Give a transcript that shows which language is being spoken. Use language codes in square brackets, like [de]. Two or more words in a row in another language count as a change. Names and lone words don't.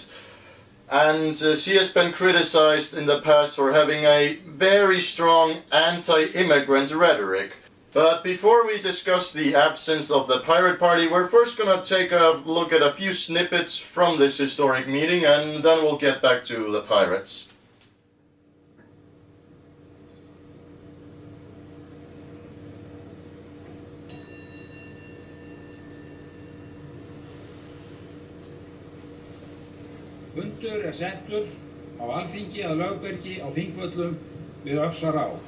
[en] And she has been criticized in the past for having a very strong anti-immigrant rhetoric. But before we discuss the absence of the Pirate Party, we're first going to take a look at a few snippets from this historic meeting, and then we'll get back to the pirates. [is] Fundur settur á Alþingi að lögbergi á Þingvöllum við Öxará.